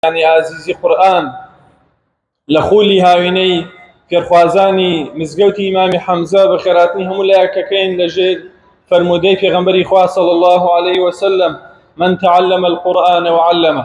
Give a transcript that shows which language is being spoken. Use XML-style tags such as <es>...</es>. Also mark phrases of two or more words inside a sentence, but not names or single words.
<ckb>يعني عزیزی قورآن لە خولی هاوینەی فێرخوازانی مزگەوتی ئیمامی حەمزە بە خێراتنی هەموو لایەکەکەین لەژێر فەرمودەی پێغەمبەری خوا</ckb> <ar>صلی الله عليه وسلم من تعلم القرآن وعلمه.</ar>